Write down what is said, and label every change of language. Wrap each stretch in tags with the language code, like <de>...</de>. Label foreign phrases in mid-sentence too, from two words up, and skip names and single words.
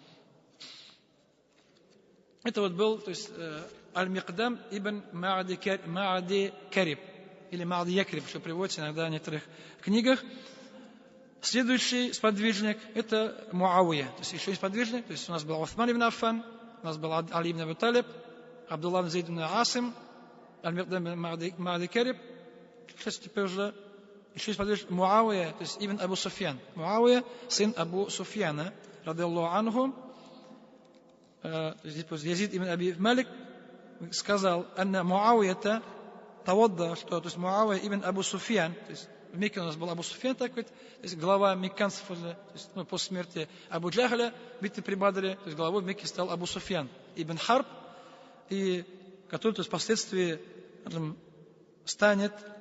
<ru>Это вот был, то есть Аль-Михдам ибн Ма'ди Кариб, или Ма'ди Якриб, что приводится иногда в некоторых книгах. Следующий сподвижник – это Муавия. То есть еще есть сподвижник, то есть у нас был Усман ибн Аффан, у нас был Али ибн Аби Талиб, Абдулла ибн Зейд ибн Асим, Аль-Михдам ибн Ма'ди Кариб. Сейчас теперь уже еще есть сподвижник Муавия, то есть ибн Абу Суфьян. Муавия, сын Абу Суфьяна,</ru> <ar>رضي الله عنه.</ar> <ru>Язид ибн Аби Малик сказал:</ru> <ar>أن معاوية توضأ,</ar> <ru>что, то есть Муавия ибн Абу Суфьян, то есть в Мекке у нас был Абу Суфьян такой, то есть глава мекканцев уже, то есть, после смерти Абу Джахля, битвы при Бадре, то есть главой в Мекке стал Абу Суфьян ибн Харб, и который, то есть, впоследствии станет</ru>